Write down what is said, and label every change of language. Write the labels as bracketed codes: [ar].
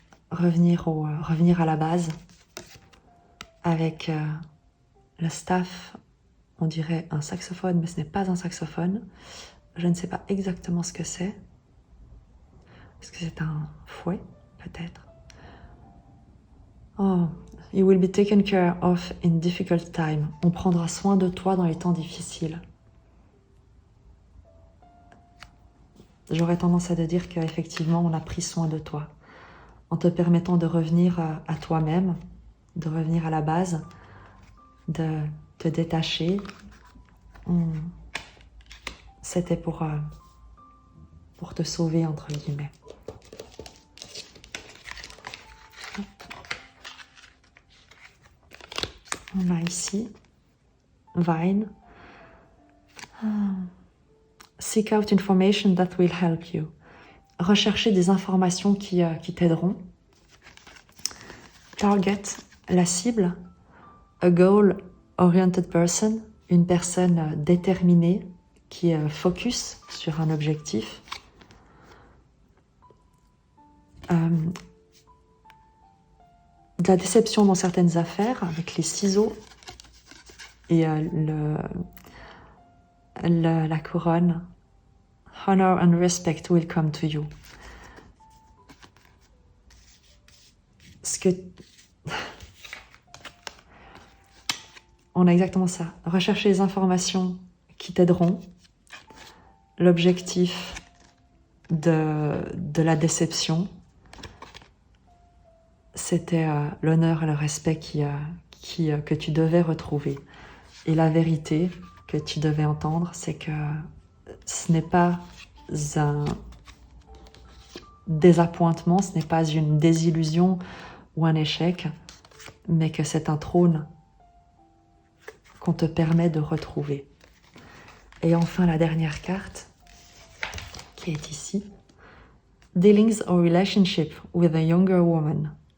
[fr] Revenir à la base. Avec le staff, on dirait un saxophone, mais ce n'est pas un saxophone. Je ne sais pas exactement ce que c'est. Est-ce que c'est un fouet, peut-être? [en] Oh, you will be taken care of in difficult time. [fr] On prendra soin de toi dans les temps difficiles. J'aurais tendance à te dire qu'effectivement, on a pris soin de toi. En te permettant de revenir à toi-même, de revenir à la base, de te détacher. C'était pour te sauver, entre guillemets. On a ici Vine. [en] Seek out information that will help you. [fr] Rechercher des informations qui t'aideront. Target, la cible. [en] A goal-oriented person, [fr] une personne déterminée qui est focus sur un objectif. De la déception dans certaines affaires avec les ciseaux et la couronne. [en] Honor and respect will come to you. [fr] On a exactement ça. Rechercher les informations qui t'aideront. L'objectif de la déception, c'était l'honneur et le respect que tu devais retrouver. Et la vérité que tu devais entendre, c'est que ce n'est pas un désappointement, ce n'est pas une désillusion ou un échec, mais que c'est un trône qu'on te permet de retrouver. Et enfin, la dernière carte, qui est ici. [en] Dealings or relationship with a younger woman.